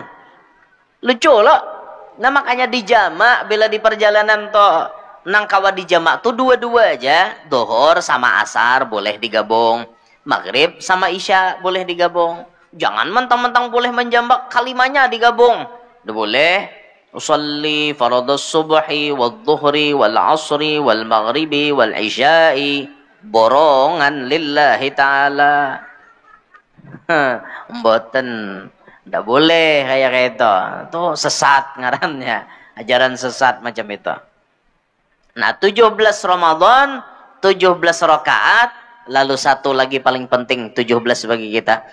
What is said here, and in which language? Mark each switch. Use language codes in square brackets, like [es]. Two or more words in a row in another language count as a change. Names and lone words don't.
[id] Lucu loh. [bjn] Nah makanya di jamak bila di perjalanan toh nang kawa di jamak tuh 2-2 aja. [id] Dohor sama asar boleh digabung. Maghrib sama isya boleh digabung. Jangan mentang-mentang boleh menjambak kalimanya digabung. Udah boleh. [ar] أصلي فرض الصبح والظهر والعصر والمغرب والعشاء borongan لله تعالى. [id] Mboten. Tidak boleh kayak itu. [bjn] Itu sesat ngarannya. Ajaran sesat macam itu. [id] Nah 17 Ramadan, 17 rakaat, lalu satu lagi paling penting 17 bagi kita.